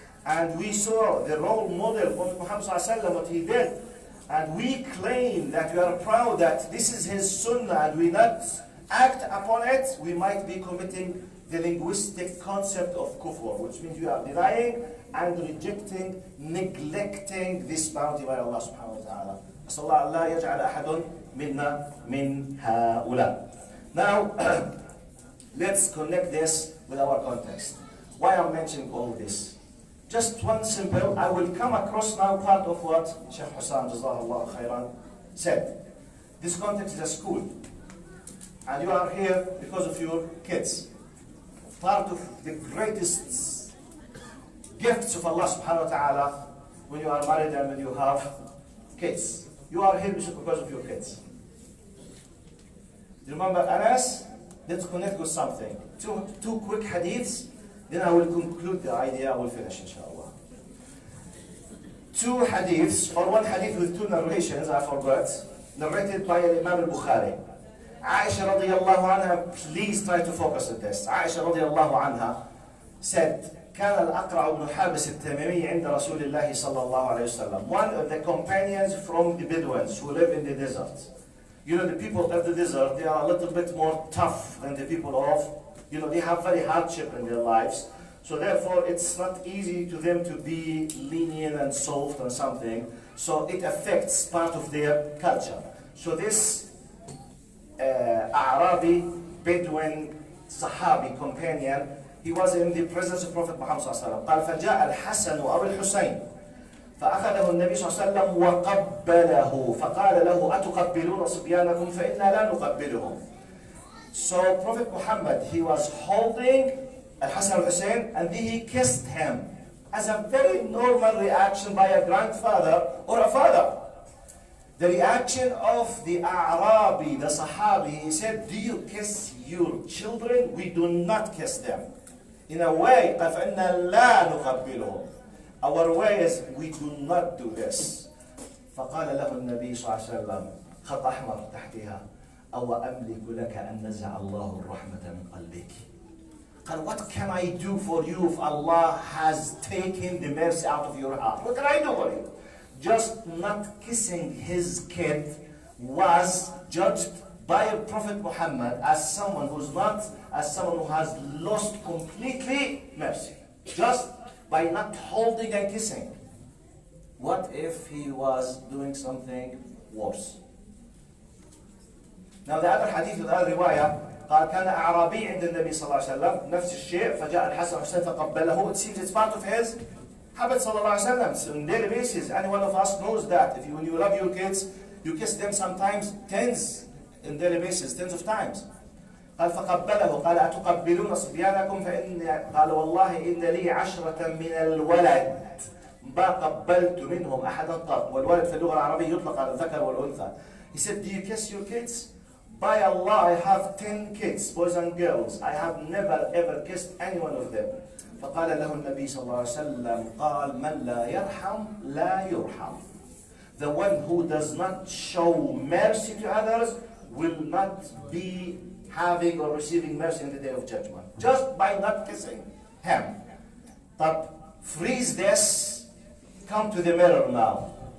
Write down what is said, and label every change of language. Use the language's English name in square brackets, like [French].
[English] and we saw the role model, Prophet Muhammad ﷺ, what he did, and we claim that we are proud that this is his sunnah, and we not act upon it, we might be committing the linguistic concept of kufr, which means we are denying and rejecting, neglecting this bounty by Allah subhanahu wa ta'ala. [Arabic] أسأل الله أن لا يجعل أحد منا من هؤلاء. [English] Now, let's connect this with our context. Why I'm mentioning all this? Just one simple, I will come across now part of what Sheikh Hussam Jazahullah Khairan said. This context is a school. And you are here because of your kids. Part of the greatest gifts of Allah subhanahu wa ta'ala when you are married and when you have kids. You are here because of your kids. Do you remember Anas? Let's connect with something. Two quick hadiths, then I will conclude the idea, I will finish inshallah. Two hadiths, or one hadith with two narrations, I forgot, narrated by Imam al-Bukhari. Aisha radiallahu anha, please try to focus on this. Aisha radiallahu anha said, [Arabic] كان الأقرع بن حابس التميمي عند رسول الله صلى الله عليه وسلم. [English] One of the companions from the Bedouins who live in the desert. You know, the people of the desert, they are a little bit more tough than the people of, you know, they have very hardship in their lives. So therefore, it's not easy to them to be lenient and soft on something. So it affects part of their culture. So this Arabi, Bedouin, Sahabi companion, he was in the presence of Prophet Muhammad [Arabic] صلى الله عليه وسلم. قال فجاء الحسن أو الحسين فأخذه النبي صلى الله عليه وسلم وقبله فقال له أتقبلون صبيانكم فإنا لا نقبلهم. [English] So Prophet Muhammad, he was holding Al-Hasan al-Hussein and then he kissed him as a very normal reaction by a grandfather or a father. The reaction of the A'rabi, the Sahabi, he said, do you kiss your children? We do not kiss them. In a way, [Arabic] فَإِنَّا لَا نُقَبِّلُهُم. [English] Our way is, we do not do this. [Arabic] فقال له النبي صلى الله عليه وسلم خط أحمر تحتها أو أملك لك أن نزع الله الرحمة من قلبك. [English] قال, what can I do for you if Allah has taken the mercy out of your heart? What can I do for you? Just not kissing his kid was judged by Prophet Muhammad as someone who's not, as someone who has lost completely mercy. Just by not holding and kissing. What if he was doing something worse? Now the other hadith, the other riwayah, [Arabic] قال كان أعرابي عند النبي صلى الله عليه وسلم نفس الشيء فجاء الحسن والحسين فقبله. [English] It seems it's part of his habit [Arabic] صلى الله عليه وسلم. [English] So on daily basis, any one of us knows that. When you love your kids, you kiss them sometimes tens on daily basis, tens of times. [Arabic] قال فقبله. قال أتقبلون صبيانكم قال والله إن لي 10 من الولد ما قبلت منهم أحدا قط. والولد في اللغة العربية يطلق على الذكر والأنثى. [English] He said, do you kiss your kids? By Allah, I have 10 kids, boys and girls. I have never ever kissed any one of them. [Arabic] فقال له النبي صلى الله عليه وسلم قال من لا يرحم لا يرحم. [English] The one who does not show mercy to others will not be having or receiving mercy in the day of judgment. Just by not kissing him. But freeze this, come to the mirror now.